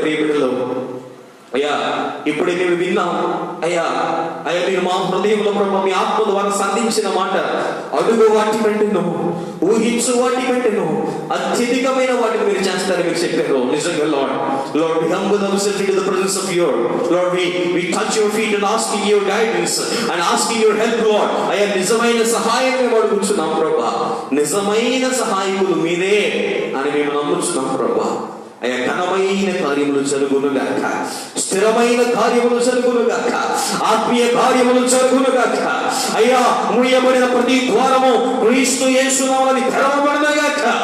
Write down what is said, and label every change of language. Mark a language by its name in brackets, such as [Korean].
[Telugu] ప్రియ బిడ్డలు అయ్యా ఇప్పుడే మేము విన్నాం అయ్యా. అయ్యా మీరు మా హృదయంలో ప్రభు మీ ఆత్మ ద్వారా సంధించిన మాట, అడుగు వాటి కంటేను, ఊహించు వాటి కంటేను అత్యధికమైన వాటిని మీరు చేస్తారని మీరు చెప్పారు. [English] నిజంగా Lord, we humble ourselves into the presence of your Lord. We touch your feet and asking your guidance and asking your help, Lord. [Telugu] అయ్యా నిజమైన సహాయం మేము అడుగుతున్నాం ప్రభా. నిజమైన సహాయకులు మీరే అని మేము నమ్ముతున్నాం ప్రభా. అయ్యా ఘనమైన కార్యములు జరుగునుగాక, స్థిరమైన కార్యములు జరుగునుగాక, ఆత్మీయ కార్యములు జరుగునుగాక. అయ్యా మూయబడిన ప్రతి ద్వారము క్రీస్తు యేసు నామమున తెరవబడునుగాక.